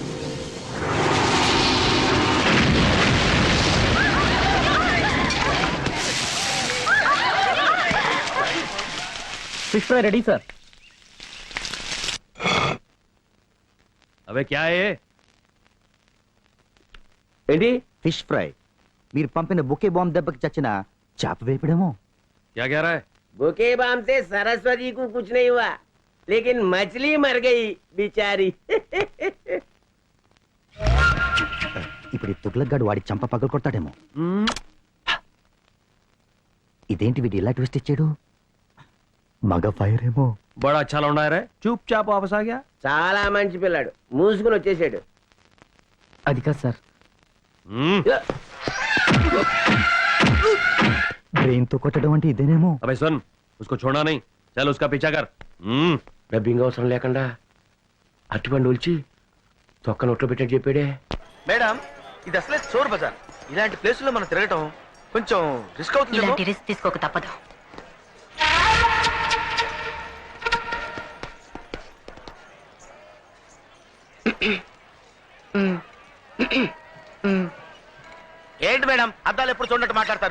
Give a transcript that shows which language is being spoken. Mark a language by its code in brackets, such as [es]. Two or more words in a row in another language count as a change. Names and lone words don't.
[te] ఫిష్ ఫ్రై రెడీ సార్. [hi] अबे क्या है? [te] ఏంటి? ఫిష్ ఫ్రై. మీరు పంపిన బుకే బాంబ్ దెబ్బకి చచ్చిన చేప వేపడేమో. [hi] क्या कह रहा है? बुके बाम से सरस्वती को कुछ नहीं हुआ, लेकिन मछली मर गई बेचारी. [te] ఇప్పుడు తుగ్లక్గాడు వాడి చంప పగలు కొడతాడేమో. ఇదేంటి వీడు ఇలా ట్విస్ట్ ఇచ్చాడు? మగ ఫైర్ ఏమో. [hi] बड़ा अच्छा लौंडा है रे. चुपचाप वापस आ गया. [te] చాలా మంచి పిల్లాడు, మూసుకుని వచ్చేసాడు. అది కాదు సార్. బ్రెయిన్ తో కొట్టడం అంటే ఇదేనేమో. [hi] अबे सुन, उसको छोड़ना नहीं, चल उसका पीछा कर. [te] డబ్బింగ్ అవసరం లేకుండా అట్టుబండి ఒలిచి తొక్క నోట్లో పెట్టాడు చెప్పాడే. మేడం, ఇది అసలే చోర్ బజార్. ఇలాంటి ప్లేస్ లో మనం తిరగటం కొంచెం రిస్క్ అవుతుంది. ఇలాంటి రిస్క్ తీసుకోక తప్పదు. ఏంటి మేడం, అద్దాలు ఎప్పుడు చూడట్టు మాట్లాడతారు?